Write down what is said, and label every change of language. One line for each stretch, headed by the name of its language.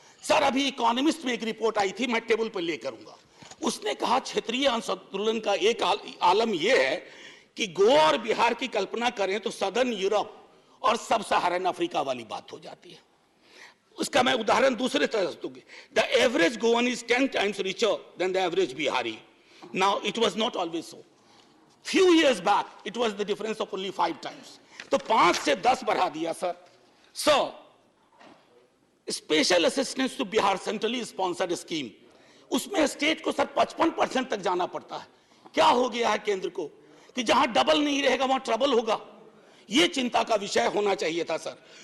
Hindi: Sir अभी economist में एक रिपोर्ट आई थी, मैं टेबल पर ले करूंगा। उसने कहा क्षेत्रीय असंतुलन का एक आलम यह है कि गोवा और बिहार की कल्पना करें तो सदर्न यूरोप और सब सहारन अफ्रीका वाली बात हो जाती है। उसका मैं उदाहरण दूसरे तरह से दूंगी।
English: The average Goan is 10 times richer than the average Bihari. Now it was not always so. Few years back it was the difference of only 5 times.
Hindi: तो 5 से 10 बढ़ा दिया sir.
English: So special assistance to Bihar centrally sponsored scheme,
Hindi: उसमें state को sir 55% तक जाना पड़ता है। क्या हो गया है केंद्र को कि जहां डबल नहीं रहेगा वहां ट्रबल होगा। यह चिंता का विषय होना चाहिए था सर।